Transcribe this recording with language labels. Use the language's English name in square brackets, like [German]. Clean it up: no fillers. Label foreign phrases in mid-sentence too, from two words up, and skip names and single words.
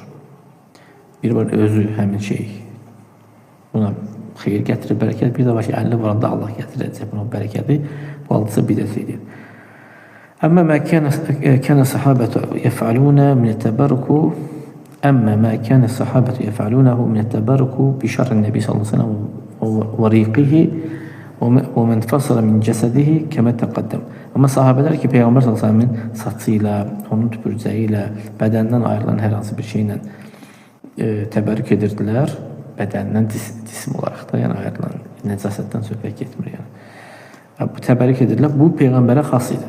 [Azerbaijani] Bir var özü həmin şey buna xeyir gətirir, bərəkət, bir də var ki, əlini varanda Allah gətirəcək buna bərəkəti, bu aldısa bidət edir. [Arabic] أما ما كان الصحابة يفعلون من التبرك ما كان الصحابة يفعلونه من التبرك بشعر النبي صلى الله عليه وسلم وريقه وَمَنْ فَصَلَ مِنْ جَسَدِهِ كَمَا تَقَدَّمْ. [Azerbaijani] Amma sahabələr ki, Peyğəmbər s.ə.v-in saçı ilə, onun tüpürcəyi ilə, bədəndən ayrılan hər hansı bir şeylə təbərrük edirdilər. Bədəndən cisim olaraq da, yəni ayrılan nəcasətdən söhbət getmir. Yəni. Bu təbərrük edirlər. Bu Peyğəmbərə xas idi.